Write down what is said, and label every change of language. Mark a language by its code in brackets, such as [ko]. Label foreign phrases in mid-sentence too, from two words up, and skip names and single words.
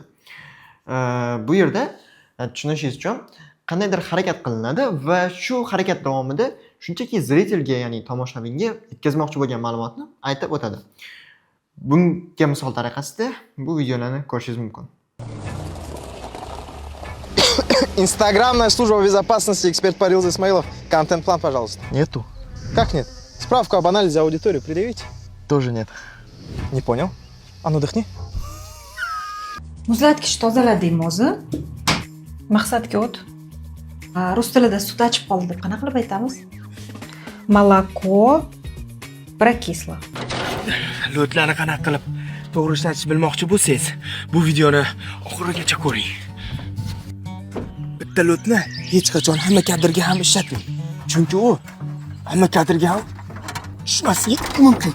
[uz] Bu yerda tushunishingiz uchun qandaydir harakat qilinadi va shu harakat davomida shunchaki zritelga, ya'ni tomoshabinga yetkazmoqchi bo'lgan ma'lumotni aytib o'tadi. Bunga misol tariqasida bu videolarni ko'rishingiz mumkin. [ru] Инстаграмная служба безопасности, эксперт Парил Исмаилов. Контент-план, пожалуйста. Нету. Как нет? Справку об анализе аудитории предъявите? Тоже нет. Не понял. А ну дыхни. [uz] Muzlatgich tozaladingmi o'zi? Maqsadga o't. Rus tilida sut achib qoldi deb qanaqa qilib aytamiz? [ru] Молоко прокисло. [uz] Lo'tlarni qanaqa qilib to'g'ri ishlatish bilmoqchi bo'lsangiz, bu videoni oxirigacha ko'ring. Bitta lo'tni hech qachon hamma kadrga ham ishlatmang. Chunki u hamma kadrga ham tushmasligi mumkin.